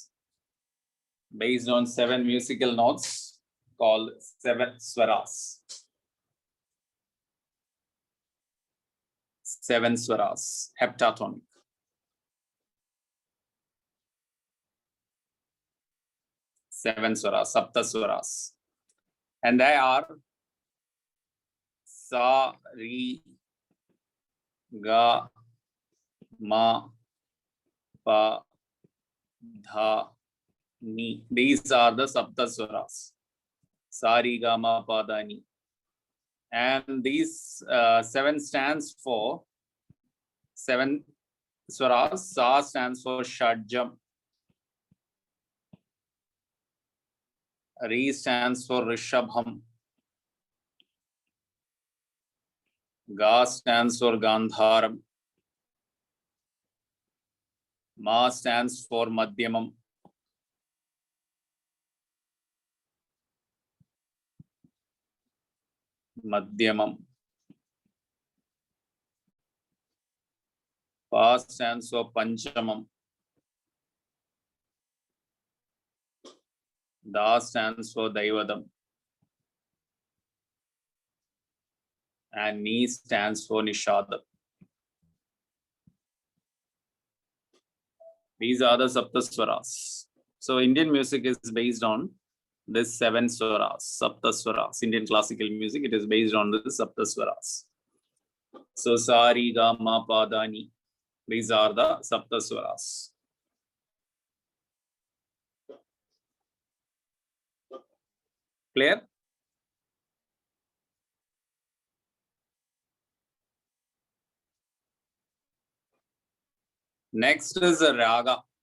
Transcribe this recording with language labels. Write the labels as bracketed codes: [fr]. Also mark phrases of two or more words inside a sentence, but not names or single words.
[en] Based on 7 musical notes called 7 swaras. 7 swaras. Heptatonic. 7 swaras, [sa] sapta swaras. [en] And they are sa, ri, ga, ma, pa, dha, ni. These are the [sa] sapta swaras. [en] Sa, ri, ga, ma, pa, dha, ni. And these 7 stands for 7 swaras. Sa stands for Shadjam. Ri stands for Rishabham. Ga stands for Gandharam. Ma stands for Madhyamam. Madhyamam. Pa stands for Panchamam. Da stands for Daivadam. And Ni stands for Nishadam. These are the Saptaswaras. So Indian music is based on this 7 swaras, Saptaswaras. Indian classical music, it is based on the Saptaswaras. So Sa, Ri, Ga, Ma, Pa, Dha, Ni. These are the Saptaswaras. Clear? Next is a Raga.